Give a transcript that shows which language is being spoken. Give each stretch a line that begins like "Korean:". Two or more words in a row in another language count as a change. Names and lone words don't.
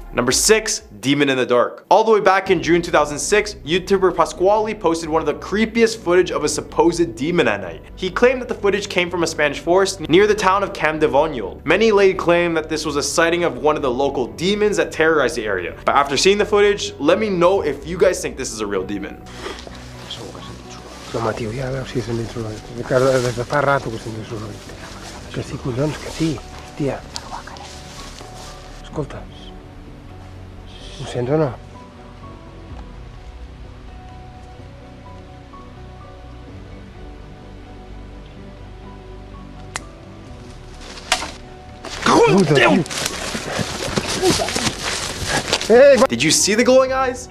English: Number 6, Demon in the Dark. All the way back in June 2006, YouTuber Pasquale posted one of the creepiest footage of a supposed demon at night. He claimed that the footage came from a Spanish forest near the town of Campdevonial. Many laid claim that this was a sighting of one of the local demons that terrorized the area. But after seeing the footage, let me know if you guys think this is a real demon.
Catalan: No, Matiu, ja veus si sent soroll. Des de fa rato que sent soroll. Que sí, collons, que sí, tia. Escolta, ho sents o no?
English: Did you see the glowing eyes?